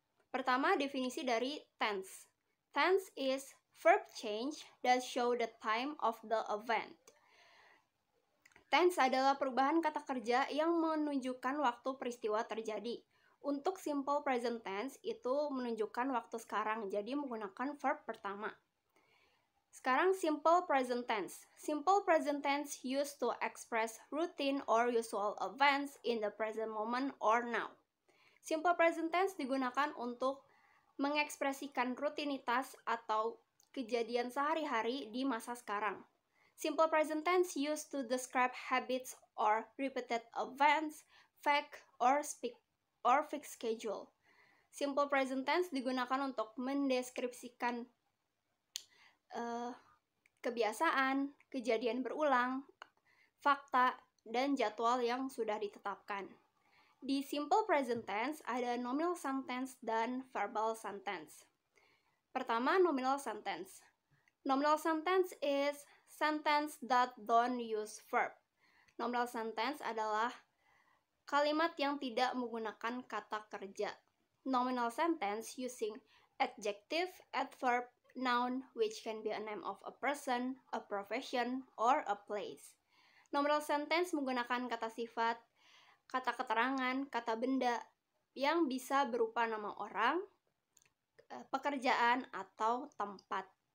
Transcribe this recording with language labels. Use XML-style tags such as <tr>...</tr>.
<id>Pertama, definisi dari tense.</id> <en>Tense is verb change that show the time of the event.</en> <id>Tense adalah perubahan kata kerja yang menunjukkan waktu peristiwa terjadi. Untuk simple present tense itu menunjukkan waktu sekarang, jadi menggunakan verb pertama. Sekarang simple present tense.</id> <en>Simple present tense used to express routine or usual events in the present moment or now.</en> <id>Simple present tense digunakan untuk mengekspresikan rutinitas atau kejadian sehari-hari di masa sekarang.</id> <en>Simple present tense used to describe habits or repeated events, fact or fixed schedule.</en> <id>Simple present tense digunakan untuk mendeskripsikan kebiasaan, kejadian berulang, fakta, dan jadwal yang sudah ditetapkan. Di simple present tense ada nominal sentence dan verbal sentence. Pertama, nominal sentence.</id> <en>Nominal sentence is sentence that don't use verb.</en> <id>Nominal sentence adalah kalimat yang tidak menggunakan kata kerja.</id> <en>Nominal sentence using adjective, adverb, noun, which can be a name of a person, a profession, or a place.</en> <id>Nominal sentence menggunakan kata sifat, kata keterangan, kata benda yang bisa berupa nama orang, pekerjaan, atau tempat.</id>